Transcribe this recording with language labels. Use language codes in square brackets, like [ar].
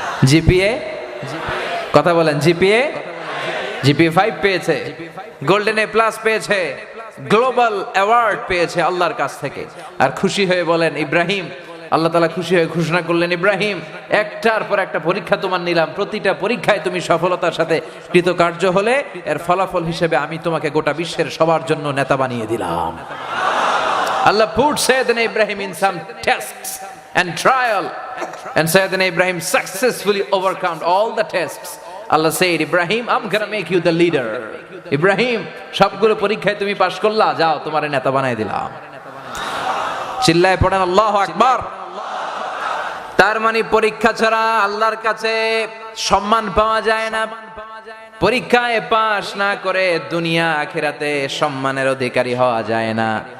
[bn] GPA, কথা বলেন, GPA 5 পেয়েছে, গোল্ডেন এ প্লাস পেয়েছে, গ্লোবাল অ্যাওয়ার্ড পেয়েছে আল্লাহর কাছ থেকে। আর খুশি হয়ে বলেন ইব্রাহিম, আল্লাহ তাআলা খুশি হয়ে ঘোষণা করলেন ইব্রাহিম একটার পর একটা পরীক্ষা তোমার নিলাম, প্রতিটা পরীক্ষায় তুমি সফলতার সাথে কৃতকার্য হলে এর ফলাফল হিসেবে আমি তোমাকে গোটা বিশ্বের সবার জন্য নেতা বানিয়ে দিলাম। [en] Allah put Sayyidina Ibrahim in some tests and trial, and Sayyidina Ibrahim successfully overcome all the tests. Allah said, Ibrahim, I'm gonna make you the leader. [bn] Ibrahim, সবগুলো পরীক্ষায় তুমি পাশ করলা, যাও তোমার নেতা বানিয়ে দিলাম। চিল্লায় পড়েন আল্লাহু আকবার। তার মানে পরীক্ষা ছাড়া আল্লাহর কাছে সম্মান পাওয়া যায় না। পরীক্ষায় পাশ না করে দুনিয়া আখিরাতে সম্মানের অধিকারী হওয়া যায় না।